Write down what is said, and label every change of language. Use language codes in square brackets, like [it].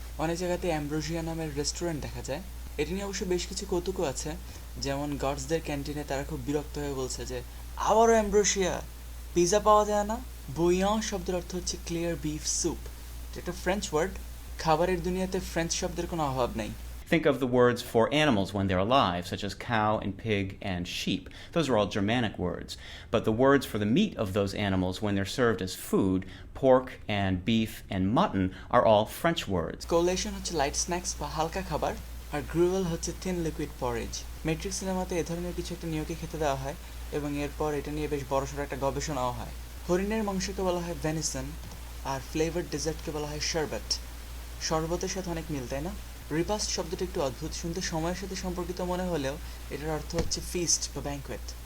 [bn] অনেক জায়গাতে অ্যাম্ব্রোসিয়া নামের রেস্টুরেন্ট দেখা যায়। এটি নিয়ে অবশ্য বেশ কিছু কৌতুকও আছে, যেমন গডসদের ক্যান্টিনে তারা খুব বিরক্ত হয়ে বলছে যে আবারও অ্যাম্ব্রোসিয়া, পিৎজা পাওয়া যায় না। বুইয়ন শব্দের অর্থ হচ্ছে ক্লিয়ার বিফ স্যুপ, এটা একটা ফ্রেঞ্চ ওয়ার্ড। খাবারের দুনিয়াতে ফ্রেঞ্চ শব্দের কোনো অভাব নেই। [en] Think of the words for animals when they're alive, such as cow and pig and sheep. Those are all Germanic words. But the words for the meat of those animals when they're served as food, pork and beef and mutton, are all French words. [bn] Collision হচ্ছে light snacks বা হালকা খাবার, আর gruel হচ্ছে thin liquid পরেজ। Matrix সিনেমাতে এ ধরনের কিছু একটা নিয়োগে খেতে দেওয়া হয় এবং এরপর এটা নিয়ে বেশ বড়সড় একটা গবেষণাও হয়। হরিণের মাংসকে বলা হয় ভেনিসন, আর ফ্লেভার্ড ডেজার্টকে বলা হয় শরবত। শরবতের সাথে অনেক মিল, তাই না? রিপাস্ট শব্দটা একটু অদ্ভুত শুনতে, সময়ের সাথে সম্পর্কিত মনে হলেও এটার অর্থ হচ্ছে ফিস্ট বা ব্যাঙ্কোয়েট।